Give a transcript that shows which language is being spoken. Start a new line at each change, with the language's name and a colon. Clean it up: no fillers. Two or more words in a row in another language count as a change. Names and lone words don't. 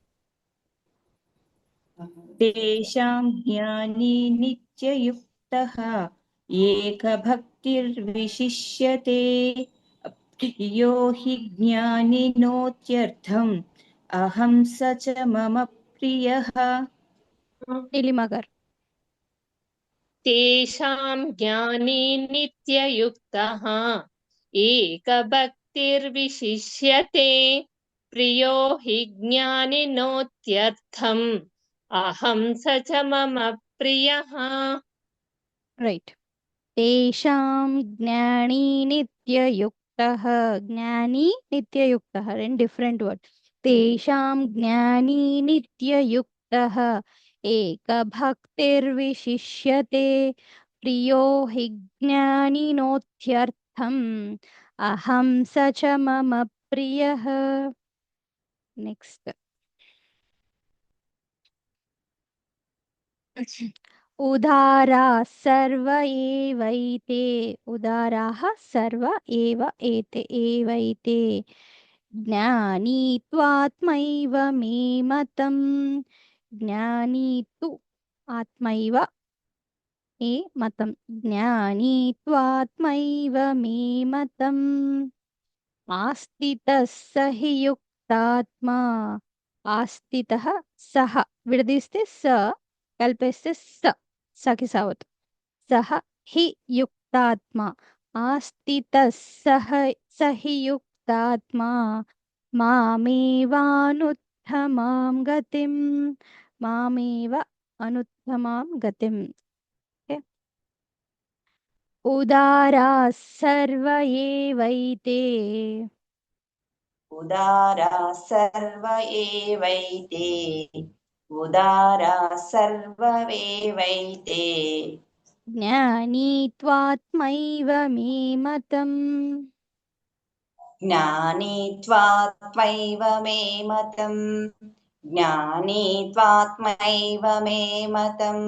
Sanskrit: తేషాం జ్ఞాని నిత్యయుక్తః. ఏకభక్తిర్విశిష్యతే. ప్రియో హి జ్ఞానినోత్యర్థం. అహం సచ మమ ప్రియః.
Telugu: నీలిమ గారు.
Sanskrit: तेषां ज्ञानी नित्ययुक्तः एकभक्तिर्विशिष्यते प्रियो हि ज्ञानिनोत्यर्थम् अहं स च मम प्रियः రైట్. తేషాం జ్ఞానీ నిత్యయుక్తః. జ్ఞానీ నిత్యయుక్తః
Telugu: రెండు
English: different word.
Sanskrit: తేషాం జ్ఞానీ నిత్యయుక్తః ఏకభక్తిర్విశిష్యతే ప్రియో హి జ్ఞానినోత్యర్థం అహం స చ మమ ప్రియః.
Telugu: నెక్స్ట్.
Sanskrit: उदाराः सर्व एवैते. उदाराः सर्व एव एते एवैते ज्ञानी त्वात्मैव मे मतम्. ज्ञानी तु आत्मैव मे मतम्. ज्ञानी त्वात्मैव मे मतम्. आस्तितः स हि युक्तात्मा. ఆస్థితః సహ
Telugu: విడదీస్తే స, కలిపేస్తే స, సకి సావత్.
Sanskrit: సహ హి యుక్తాత్మ. ఆస్థితః సహ సహి యుక్తాత్మా మామేవానుత్తమాం గతిం. మామేవ అనుత్తమాం గతిం. ఓకే. ఉదారాः సర్వ ఏవైతే. उदारा सर्व एवैते उदारा सर्व एवैते ज्ञानी त्वात्मैव मे मतम्. ज्ञानी त्वात्मैव मे मतम् ज्ञानी त्वात्मैव मे मतम्